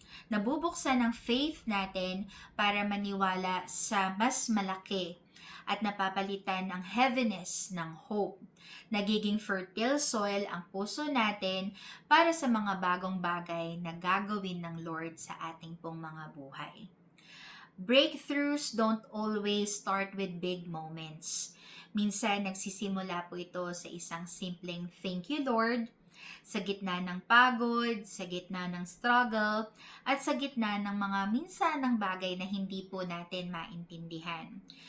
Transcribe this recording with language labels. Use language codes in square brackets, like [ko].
[tl] Nabubuksan ang faith natin para maniwala sa mas malaki at napapalitan ang heaviness ng hope. Nagiging fertile soil ang puso natin para sa mga bagong bagay na gagawin ng Lord sa ating pong mga buhay. [en] Breakthroughs don't always start with big moments. [tl] Minsan nagsisimula po ito sa isang simpleng [en] thank you Lord, [tl] sa gitna ng pagod, sa gitna ng struggle, at sa gitna ng mga minsan ng bagay na hindi po natin maintindihan.